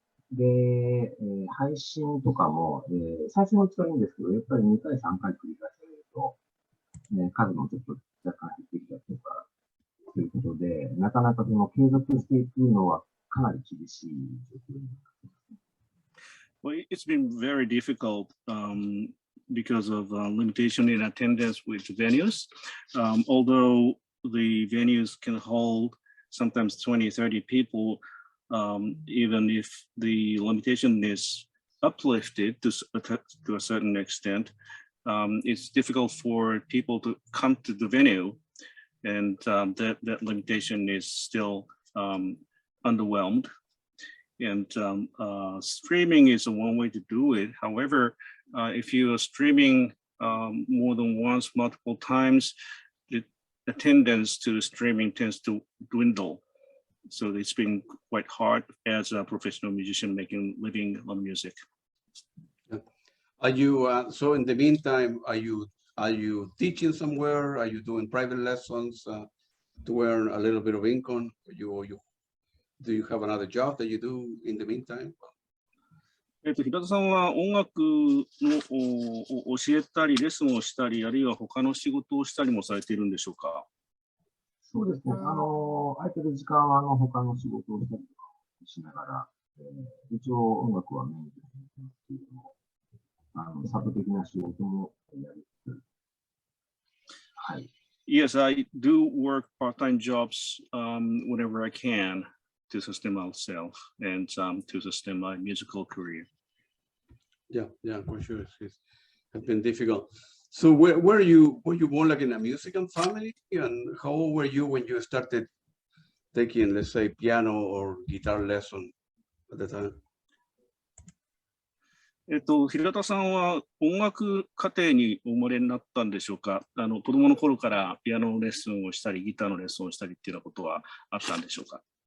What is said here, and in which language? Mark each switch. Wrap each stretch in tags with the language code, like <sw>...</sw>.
<ja>で、配信とかも、最初のうちはいいんですけど、やっぱり2回、3回繰り返されると、数もちょっと若干減ってきたりとか、ということで、なかなかその継続していくのはかなり厳しい状況になっていますね。</ja> <en>Well, it's been very difficult because of limitation in attendance with venues. Although the venues can hold sometimes 20, 30 people, even if the limitation is uplifted to a certain extent, it's difficult for people to come to the venue. And that limitation is still underwhelmed. And streaming is one way to do it. However, if you are streaming more than once, multiple times, the attendance to the streaming tends to dwindle. So it's been quite hard as a professional musician making living on music. Are you so in the meantime, are you teaching somewhere? Are you doing private lessons to earn a little bit of income? Do you have another job that you do in the meantime?</en> <ja>平田さんは音楽のを教えたり、レッスンをしたり、あるいは他の仕事をしたりもされているんでしょうか。そうですね。空いてる時間は他の仕事をしたりとかしながら、一応音楽はメインでやってますけれども、サブ的な仕事もやりつつ。はい。</ja> <en>Yes, I do work part-time jobs whenever I can to sustain myself and to sustain my musical career. Yeah, for sure. It's been difficult. So were you born like in a musical family? And how old were you when you started taking, let's say, piano or guitar lesson at the time?</en> <ja>平田さんは音楽家庭にお生まれになったんでしょうか。子供の頃からピアノのレッスンをしたり、ギターのレッスンをしたりっていうようなことはあったんでしょうか。</ja>